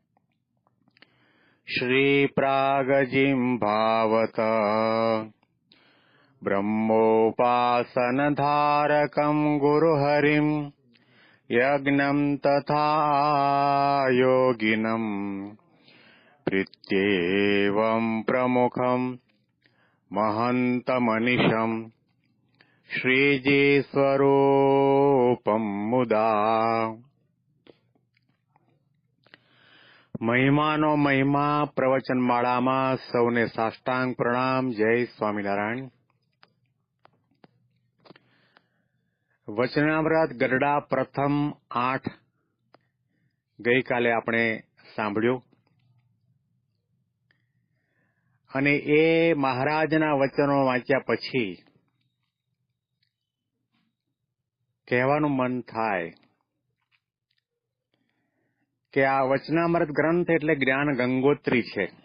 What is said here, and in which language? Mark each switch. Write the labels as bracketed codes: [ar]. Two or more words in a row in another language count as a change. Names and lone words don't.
[sa] श्रीप्रागजिह्वावत ब्रह्मोपासनधारकं गुरुहरिम् यज्ञं तथा योगिनं प्रीत्येवं प्रमुखं महन्तमनिशं श्रीजीस्वरूपं मुदा। [gu] મહિમાનો મહિમા પ્રવચનમાળામાં સૌને સાષ્ટાંગ પ્રણામ. જય સ્વામિનારાયણ. વચનામૃત ગરડા પ્રથમ 8 ગઈકાલે આપણે સાંભળ્યું અને એ મહારાજના વચનો વાંચ્યા પછી કહેવાનું મન થાય કે આ વચનામૃત ગ્રંથ એટલે જ્ઞાન ગંગોત્રી છે.